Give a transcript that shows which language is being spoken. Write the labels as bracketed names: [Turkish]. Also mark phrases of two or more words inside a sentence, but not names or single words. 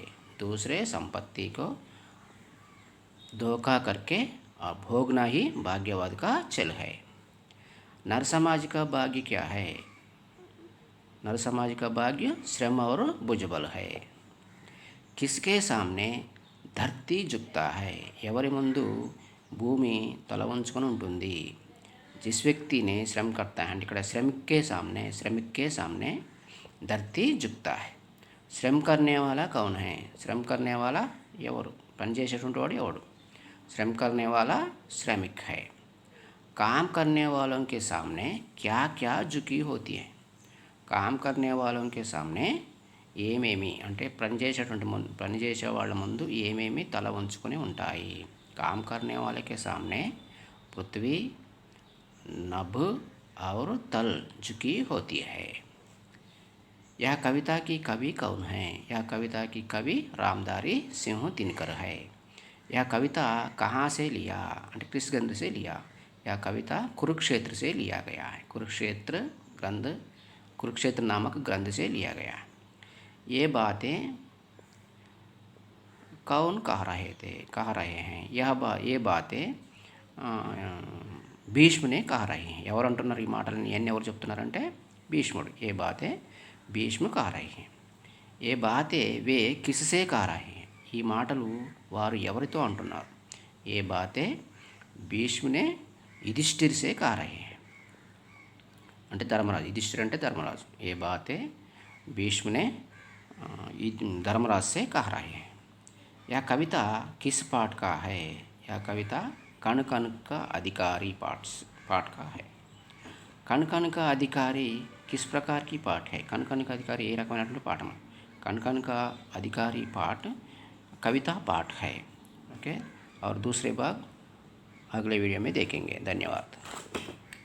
[Hindi] दूसरे संपत्ति को धोखा करके और भोगना ही भाग्यवाद का छल है. नर समाज का भाग्य क्या है? नर समाज का भाग्य श्रम और भुजबल है. किसके सामने धरती झुकता है? [Telugu] ఎవరి ముందు భూమి తల వంచుకొని ఉంటుంది. [Hindi] जिस व्यक्ति ने श्रम करता है [Telugu] అంటే ఇక్కడ [Hindi] श्रमिक के सामने धरती झुकता है. श्रम करने वाला कौन है? श्रम करने वाला ఎవరు? [Telugu] పని చేసేటువంటి వాడు ఎవడు? [Hindi] श्रम करने वाला श्रमिक है. काम करने वालों के सामने क्या क्या झुकी होती है? काम करने वालों के सामने [Telugu] ఏమేమి అంటే పనిచేసే వాళ్ళ ముందు ఏమేమి తల వంచుకొని ఉంటాయి? [Hindi] काम करने वाले के सामने पृथ्वी, नभ और तल झुकी होती है. यह कविता की कवि कौन है? यह कविता की कवि रामधारी सिंह दिनकर है. यह कविता कहाँ से लिया అంటే किस ग्रंथ से लिया? यह कविता कुरुक्षेत्र से लिया गया है. कुरुक्षेत्र नामक ग्रंथ से लिया गया है. ये बातें कौन कह रहे हैं? ये बातें భీష్మునే कह रहे हैं. [Telugu] ఎవరు అంటున్నారు ఈ మాటలని? ఇవన్నీ ఎవరు చెప్తున్నారంటే భీష్ముడు. [Hindi] ये बातें भीष्म कह रहे हैं. ये बातें वे किससे कह रहे हैं. [Telugu] ఈ మాటలు వారు ఎవరితో అంటున్నారు? [Hindi] ये बातें भीष्म ने युधिष्ठिर से कह रहे हैं. [Telugu] అంటే ధర్మరాజు. యుధిష్ఠిర్ అంటే ధర్మరాజు. [Hindi] ये बातें भीष्म ने धर्मराज से कह रहे हैं. यह कविता किस पाठ का है? यह कविता कण कण का अधिकारी पाठ का है. कण कण का अधिकारी किस प्रकार की पाठ है? [Telugu] कण कण का अधिकारी ఏ రకమైనటువంటి పాఠం? [Hindi] कण कण का अधिकारी पाठ कविता पाठ है. ओके, और दूसरे भाग अगले वीडियो में देखेंगे. धन्यवाद.